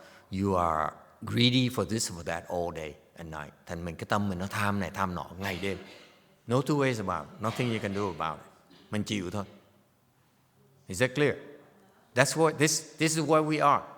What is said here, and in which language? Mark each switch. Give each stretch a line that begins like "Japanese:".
English: You are greedy for this for that all day and night.
Vietnamese: Thành mình cái tâm mình nó tham này tham nọ ngày đêm.
English: No two ways about it. Nothing you can do about it.
Vietnamese: Mình chịu thôi.
English: Is that clear? That's what this is where we are.